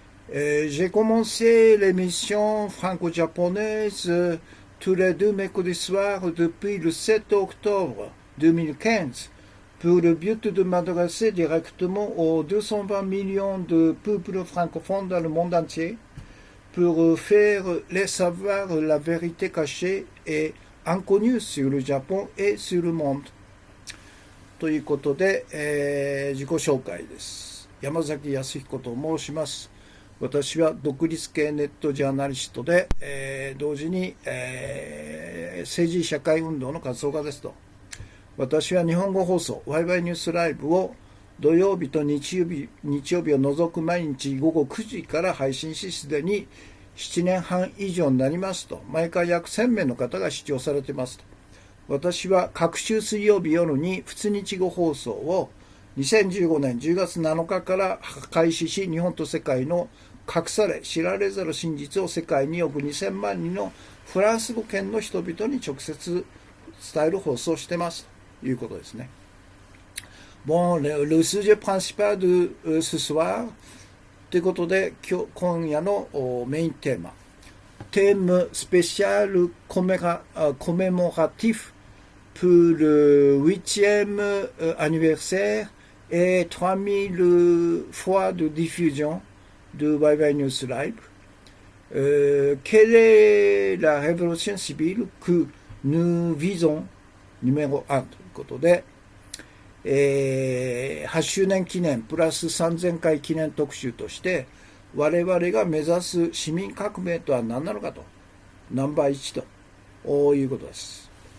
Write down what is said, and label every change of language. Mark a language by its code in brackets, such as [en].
[fr] J'ai commencé l'émission franco-japonaise tous les 2 mercredis soirs depuis le 7 octobre 2015 pour le but de m'adresser directement aux 220 millions de peuples francophones dans le monde entier pour faire les savoir la vérité cachée et inconnue sur le Japon et sur le monde. [ja] ということで、自己紹介です。山崎康彦と申します。私は独立系ネットジャーナリストで、同時に、政治社会運動の活動家ですと。私は日本語放送ワイワイニュースライブを土曜日と日曜日を除く毎日午後9時から配信し、すでに7年半以上になりますと。毎回約1000名の方が視聴されていますと。私は各週水曜日夜に普通日語放送を、 2015年10月7日から開始し、日本と世界の隠され知られざる真実を世界に約2000万人のフランス語圏の人々に直接伝える放送をしていますということですね。 [fr] Bon, le sujet principal de ce soir [ja] ということで、今夜のメインテーマ、テーマスペシャル [fr] commémoratif pour le 8e anniversaire et 3000 fois de diffusion de Wai News Live. Quelle est la révolution civile que nous visons numéro [ja] 1ということで、8周年記念プラス3000回記念特集として我々が目指す市民革命とは何なのかとナンバー1ということです。